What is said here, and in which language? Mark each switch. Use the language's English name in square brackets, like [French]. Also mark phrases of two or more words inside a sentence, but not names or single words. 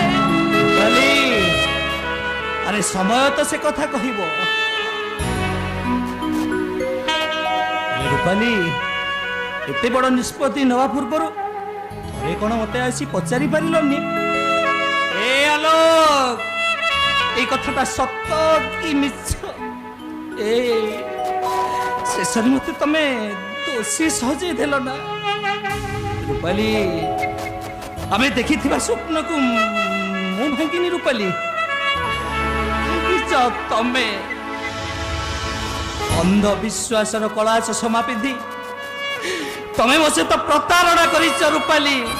[Odia] ରୂପାଲି, ଆରେ ସମୟ ତ ସେ କଥା କହିବ। ରୂପାଲି, ଏତେ ବଡ଼ ନିଷ୍ପତ୍ତି ନେବା ପୂର୍ବରୁ ଥରେ କ'ଣ ମତେ ଆସି ପଚାରି ପାରିଲନି? ଏ ଆଲୋକ, ଏଇ କଥାଟା ସତ୍ୟ କି ମିଛ? শেষରେ ମତେ ତମେ ଦୋଷୀ ସଜେଇ ଦେଲ ନା? ରୂପାଲି, ଆମେ ଦେଖିଥିବା ସ୍ୱପ୍ନକୁ ମୁଁ ଭାଙ୍ଗିନି ରୂପାଲି, ଭାଙ୍ଗିଛ ତମେ। ଅନ୍ଧବିଶ୍ୱାସର କଳା ଚଷମା ପିନ୍ଧି ତମେ ମୋ ସହିତ ପ୍ରତାରଣା କରିଛ ରୂପାଲି।